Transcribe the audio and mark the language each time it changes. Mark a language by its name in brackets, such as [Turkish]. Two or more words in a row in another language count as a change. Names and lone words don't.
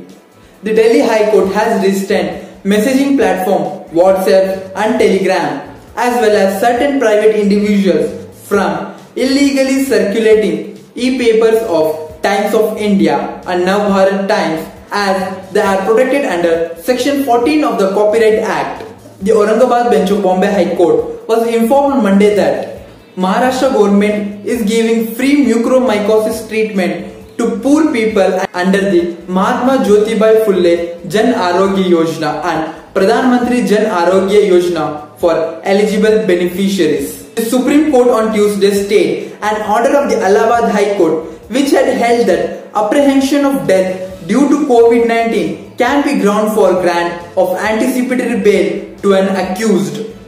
[English] The Delhi High Court has restrained messaging platform WhatsApp and Telegram as well as certain private individuals from illegally circulating e-papers of Times of India and Navbharat Times as they are protected under Section 14 of the Copyright Act. The Aurangabad bench of Bombay High Court was informed on Monday that Maharashtra government is giving free mucormycosis treatment to poor people under the Mahatma Jyotibai Phule Jan Arogya Yojana and Pradhan Mantri Jan Arogya Yojana for eligible beneficiaries. The Supreme Court on Tuesday stayed an order of the Allahabad High Court which had held that apprehension of death due to COVID-19 can be ground for grant of anticipatory bail to an accused.